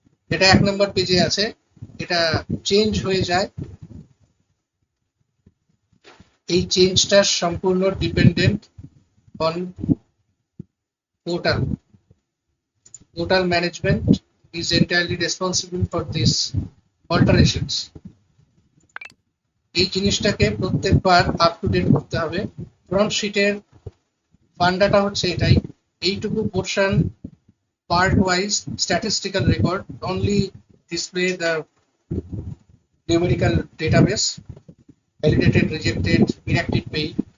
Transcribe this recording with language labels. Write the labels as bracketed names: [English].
[Bangla] এটা 1 নাম্বার পেজে আছে, এটা চেঞ্জ হয়ে যায়। এই চেঞ্জটা সম্পূর্ণ [English] Dependent on portal. Portal management is entirely responsible for this alterations. [Bangla] এই জিনিসটাকে প্রত্যেকবার আপ টু ডেট করতে হবে। ফ্রন্ট শিটের ফান্ডাটা হচ্ছে এটাই, এইটুকু portion [English] Part wise statistical record only display the numerical database, validated, rejected, inactive pay.